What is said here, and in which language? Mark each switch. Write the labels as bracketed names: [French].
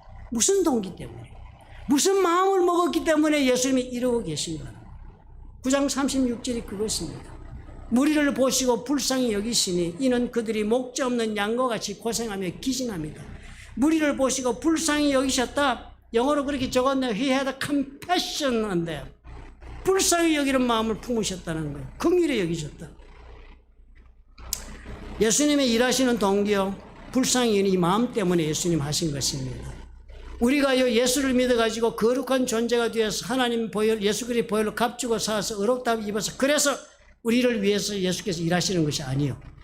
[Korean] 무슨 동기 때문에, 무슨 마음을 먹었기 때문에 예수님이 이러고 계신가. 9장 36절이 그것입니다. 무리를 보시고 불쌍히 여기시니 이는 그들이 목자 없는 양과 같이 고생하며 기진합니다. 무리를 보시고 불쌍히 여기셨다. 영어로 그렇게 적었네요. [English] He had compassion on them. [Korean] 불쌍히 여기는 마음을 품으셨다는 거예요. 긍휼히 여기셨다. 예수님의 일하시는 동기요, 불쌍히 여기는 이 마음 때문에 예수님 하신 것입니다. 우리가요, 예수를 믿어가지고 거룩한 존재가 되어서 하나님 보혈, 예수 그리스도의 보혈로 값주고 사서 의롭다함 입어서 그래서 우리를 위해서 예수께서 일하시는 것이 아니요.